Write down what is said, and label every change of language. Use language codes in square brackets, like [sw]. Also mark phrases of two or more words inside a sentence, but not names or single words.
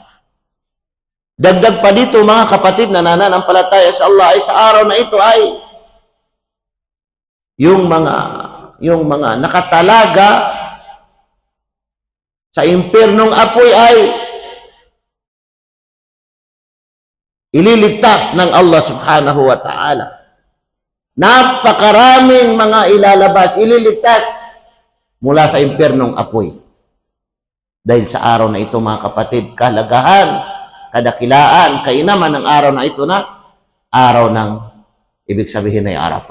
[tl] Dagdag pa dito, mga kapatid na nananampalataya sa Allah, ay sa araw na ito ay yung mga nakatalaga sa impyernong apoy ay ililigtas ng Allah [ar] سبحانه وتعالى. [tl] Napakaraming mga ilalabas, ililigtas mula sa impyernong apoy. Dahil sa araw na ito, mga kapatid, kahalagahan, kadakilaan, kainaman ng araw na ito na araw ng ibig sabihin ay Arafah.